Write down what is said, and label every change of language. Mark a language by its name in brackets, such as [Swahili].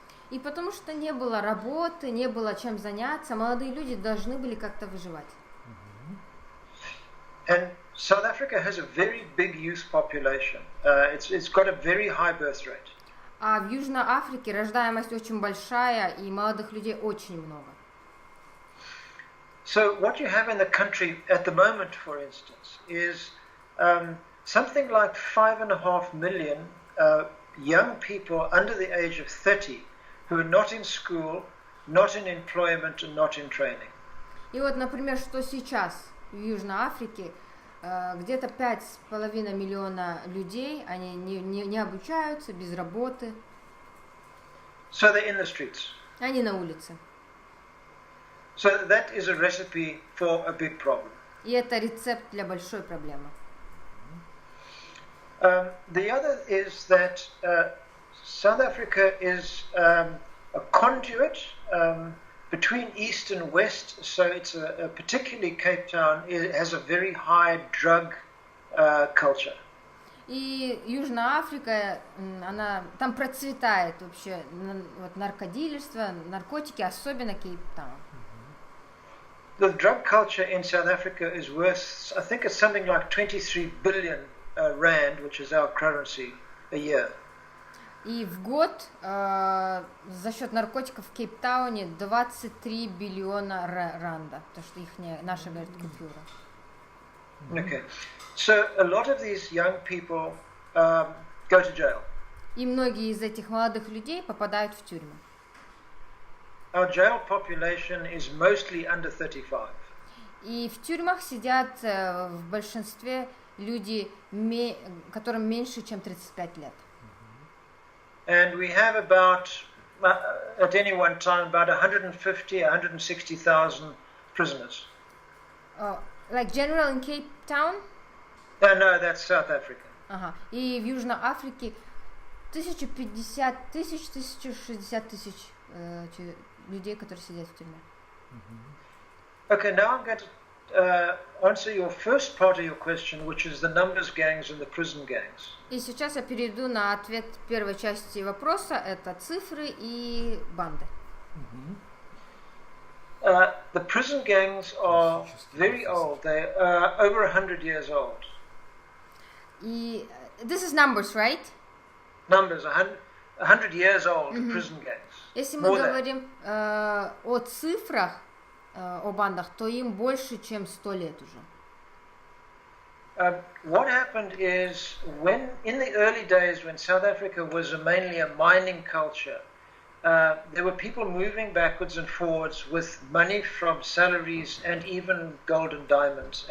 [Russian] И потому что не было работы, не было чем заняться, молодые люди должны были как-то выживать. [English] And South Africa has a very big youth population. It's got a very high birth rate. [Russian] А в Южной Африке рождаемость очень большая, и молодых людей очень много. [English] So what you have in the country at the moment, for instance, is something like 5.5 million young people under the age of 30 who are not in school, not in employment, and not in training. [Russian] И вот, например, что сейчас в Южной Африке, где-то 5,5 миллиона людей, они не обучаются, без работы. [English] So they're in the streets. [Russian] Они на улице. [English] So that is a recipe for a big problem. [Russian] И это рецепт для большой проблемы. [English] The other is that South Africa is a conduit between East and West, so it's particularly Cape Town, it has a very high drug culture. [Russian] И Южная Африка, она там процветает вообще вот, наркодилерство, наркотики, особенно Кейптаун. [English] The drug culture in South Africa is worth, I think it's something like 23 billion rand, which is our currency, a year. [Russian] И в год за счет наркотиков в Кейптауне 23 биллиона ранда, то что их наша говорит купюра. [English] Okay, so a lot of these young people go to jail. [Russian] И многие из этих молодых людей попадают в тюрьму. [English] Our jail population is mostly under 35. [Russian] И в тюрьмах сидят в большинстве люди, которым меньше, чем 35 лет. [English] And we have about, at any one time, about 150,000-160,000 prisoners. Like general in Cape Town? No, that's South Africa. Ага. [Russian] И в Южной Африке 1050 тысяч, 1060 тысяч людей, которые сидят в тюрьме. [English] Okay, now I'm going to answer your first part of your question, which is the numbers gangs and the prison gangs. [Russian] И сейчас я перейду на ответ первой части вопроса. Это цифры и банды. [English] The prison gangs are very old. They are over 100 years old. [Russian] И [English] this is numbers, right? Numbers, 100 years old, prison gangs. [Russian] Если мы говорим о цифрах, о бандах, то им больше, чем 100 лет уже. [English] What happened is, when in the early days, when South Africa was mainly a mining culture, there were people moving backwards and forwards with money from salaries and even gold and diamonds.